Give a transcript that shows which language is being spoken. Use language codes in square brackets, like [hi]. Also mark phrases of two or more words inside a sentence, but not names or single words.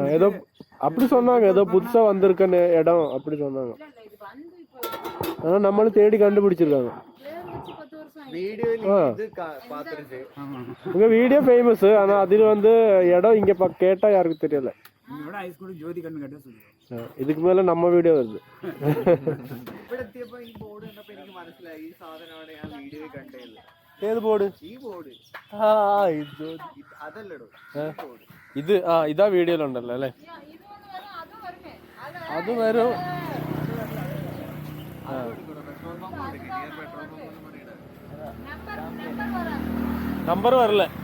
[ta] ஏதோ அப்படி சொன்னாங்க, ஏதோ புதுசா வந்திருக்கன்னு இடம் அப்படி சொன்னாங்க. ஆனா நம்மளும் தேடி கண்டுபிடிச்சிருக்காங்க. உங்க வீடியோ ஃபேமஸ், ஆனா அதுல வந்து இடம் இங்க கேட்டா யாருக்கும் தெரியல. ஜோதி கண்ணு கேட்டா சொல்லுவாங்க. இதுக்கு மேல நம்ம வீடியோ வருது. [ml] ഏത് ബോർഡ്? ഇത് ഇതാ വീഡിയോയിലുണ്ടല്ലോ അല്ലേ? അത് വരും. നമ്പർ വരല.